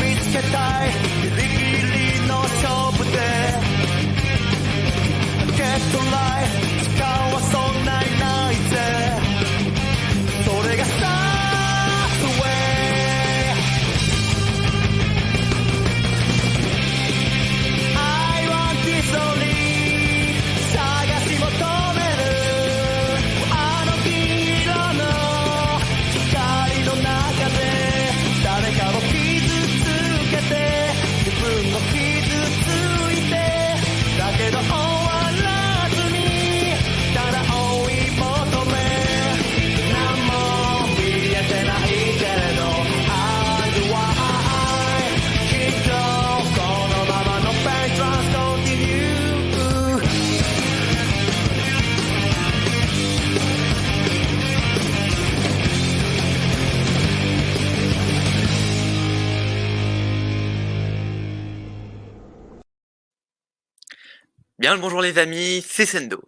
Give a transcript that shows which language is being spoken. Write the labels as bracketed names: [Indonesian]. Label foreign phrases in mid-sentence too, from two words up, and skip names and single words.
[Japanese] けたいギリギリの勝負で [English] get life [Japanese] 時間はそんなにないぜそれが [English] start way I want this only [Japanese] 探し求めるあの銀色の光の中で誰かを傷つけて自分も傷ついてだけど終わらずにただ追い求め何も見えてないけれど [English] Hide why [Japanese] きっとこのままの [English] Pain Trans Continue [French] Bien le bonjour les amis, c'est Sendo.